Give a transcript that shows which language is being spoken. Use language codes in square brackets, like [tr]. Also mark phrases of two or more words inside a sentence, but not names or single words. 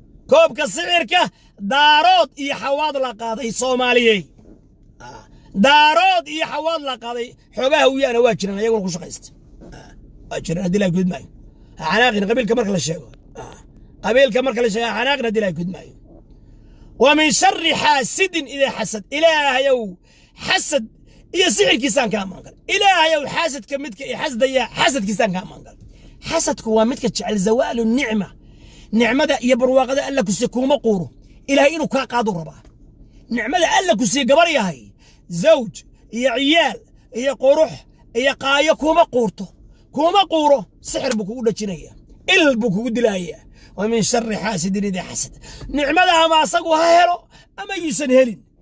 [so] Koobka sixirka daarood iyo xawaad la qaaday Soomaaliyey. Ah, daarood iyo xawaad la qaaday. Xogaha Hawiyana waa jiraan, ayaguna ku shaqaysta. Ah, waa jiraan, haddii la gudmaayo. Ha xanaaqin qabiilka marka la sheego. Ah, qabiilka marka la sheego, ha xanaaqin haddii la gudmaayo. [ar] ومن شر حاسد إذا حسد. [so] Ilaahayow, Xasad iyo sixirkiisaan kaa magan galay. Ilaahayow, xaasadka midka i xasdaya, xasadkiisaan kaa magan galay. Xasadku waa midka jecel [ar] زوال نعمة. [so] Nicmada iyo barwaaqada Alla ku siiye kuuma quuro. Ilaahay inuu kaa qaado rabaa. Nicmada Alla ku siiye, gabar yahay, zawj iyo ciyaal iyo qurux iyo qaayo kuuma quurto. Kuuma quuro, sixir buu kugu dhajinayaa. Il buu kugu dilayaa. [ar] ومن شر حاسد إذا حسد. [so] Nicmada ama asagu ha helo, ama yuusan helin.